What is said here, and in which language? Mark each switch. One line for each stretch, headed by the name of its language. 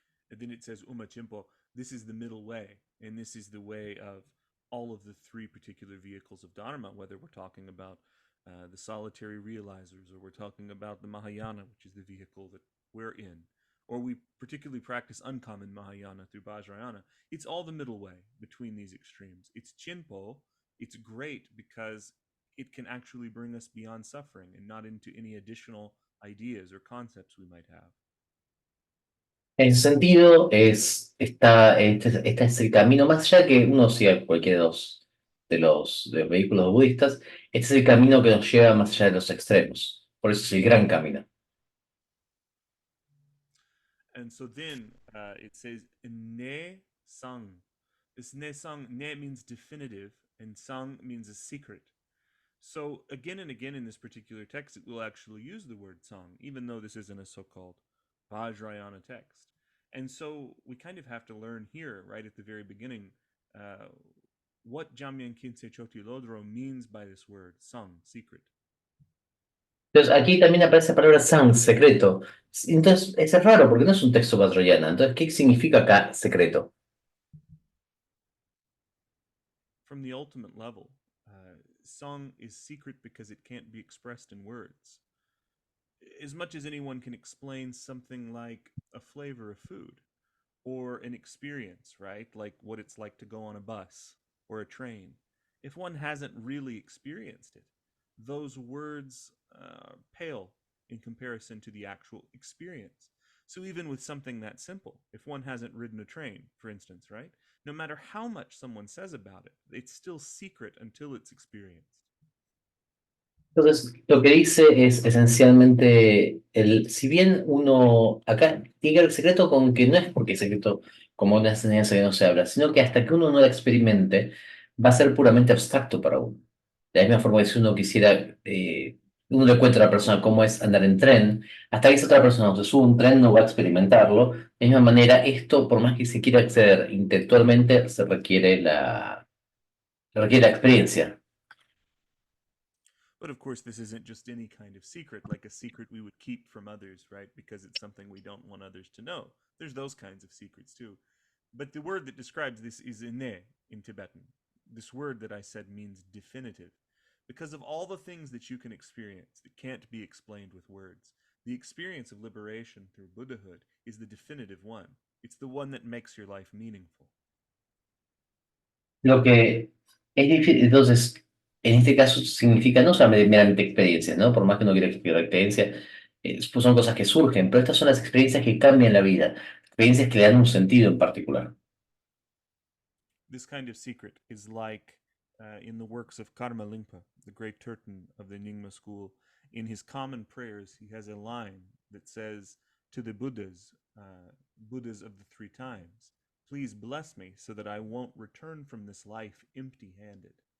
English: And then it says, Uma Chimpo, this is the middle way, and this is the way of all of the three particular vehicles of Dharma, whether we're talking about the solitary realizers, or we're talking about the Mahayana, which is the vehicle that we're in, or we particularly practice uncommon Mahayana through Vajrayana. It's all the middle way between these extremes. It's Chinpo, it's great because it can actually bring us beyond suffering and not into any additional ideas or concepts we might have.
Spanish: En ese sentido, este es el camino, más allá de que uno siga cualquiera de los vehículos budistas, este es el camino que nos lleva más allá de los extremos. Por eso es el gran camino.
English: And so then it says ne sang. This ne sang, ne means definitive, and sang means a secret. So again and again in this particular text, it will actually use the word sang, even though this isn't a so-called Vajrayana text. And so we kind of have to learn here, right at the very beginning, what Jamyang Khyentse Chökyi Lodro means by this word, sang, secret.
Spanish: Entonces aquí también aparece la palabra san, secreto. Entonces es raro porque no es un texto vajrayana. Entonces, ¿qué significa acá secreto?
English: From the ultimate level, sang is secret because it can't be expressed in words. As much as anyone can explain something like a flavor of food or an experience, right? Like what it's like to go on a bus or a train. If one hasn't really experienced it, those words pale in comparison to the actual experience. So even with something that simple, if one hasn't ridden a train, for instance, right? No matter how much someone says about it, it's still secret until it's experienced.
Spanish: Entonces, lo que dice es esencialmente, si bien uno, acá tiene que ver el secreto con que no es porque es secreto como una enseñanza que no se habla, sino que hasta que uno no la experimente, va a ser puramente abstracto para uno. De la misma forma que si uno quisiera, uno le cuenta a la persona cómo es andar en tren, hasta que esa otra persona no se sube a un tren no va a experimentarlo. De la misma manera, esto, por más que se quiera acceder intelectualmente, se requiere la experiencia.
English: But of course, this isn't just any kind of secret, like a secret we would keep from others, right? Because it's something we don't want others to know. There's those kinds of secrets too. But the word that describes this is ine in Tibetan. This word that I said means definitive. Because of all the things that you can experience that can't be explained with words, the experience of liberation through Buddhahood is the definitive one. It's the one that makes your life meaningful.
Spanish: Lo que es difícil, entonces, en este caso significa no solamente meramente experiencias, ¿no? Por más que uno quiera explicar la experiencia, pues son cosas que surgen, pero estas son las experiencias que cambian la vida, experiencias que le dan un sentido en particular.
English: This kind of secret is like in the works of Karma Lingpa, the great Turton of the Nyingma school. In his common prayers, he has a line that says to the Buddhas, Buddhas of the three times, please bless me so that I won't return from this life empty-handed.